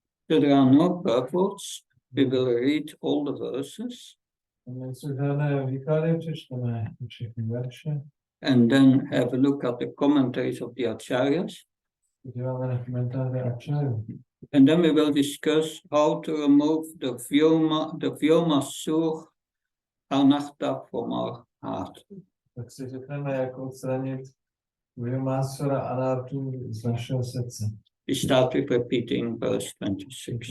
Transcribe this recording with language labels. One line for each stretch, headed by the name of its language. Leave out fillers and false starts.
English: So there are no purports. We will read all the verses.
Czech: Nejsou žádné výklady, přečteme všechny verše.
English: And then have a look at the commentaries of the acharyas.
Czech: Podíváme na komentáře Acharyů.
English: And then we will discuss how to remove the Vyoma Sur Anahta from our heart.
Czech: Tak si řekneme, jak odstranit Vyomasura Anartu z našeho srdce.
English: We start with repeating verse 26.